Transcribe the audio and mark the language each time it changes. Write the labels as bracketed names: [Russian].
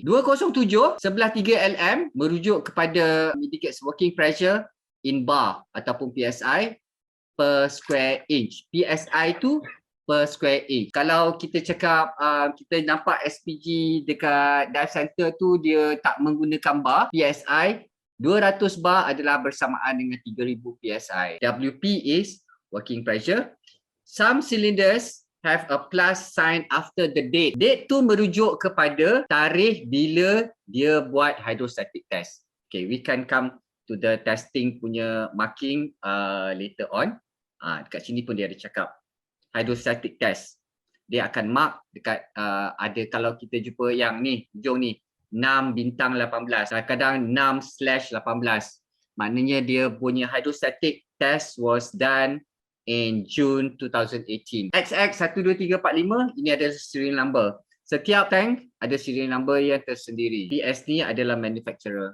[Malay] 207 sebelah 3LM merujuk kepada [English] indicates working pressure in bar ataupun PSI per square inch. PSI tu per square inch. [Malay] Kalau kita cakap kita nampak SPG dekat dive center tu dia tak menggunakan bar, PSI 200 bar adalah bersamaan dengan 3000 PSI. [English] WP is working pressure. Some cylinders have a plus sign after the date. [Malay] Date tu merujuk kepada tarikh bila dia buat hydrostatic test. [English] Okay, we can come to the testing punya marking later on. [Malay] Dekat sini pun dia ada cakap hydrostatic test. Dia akan mark dekat ada, kalau kita jumpa yang ni, hujung ni 6/18, kadang-kadang 6/18. Maknanya dia punya [English] hydrostatic test was done in June 2018. [Malay] XX12345 ini adalah serial number. Setiap tank ada serial number yang tersendiri. PS ni adalah manufacturer.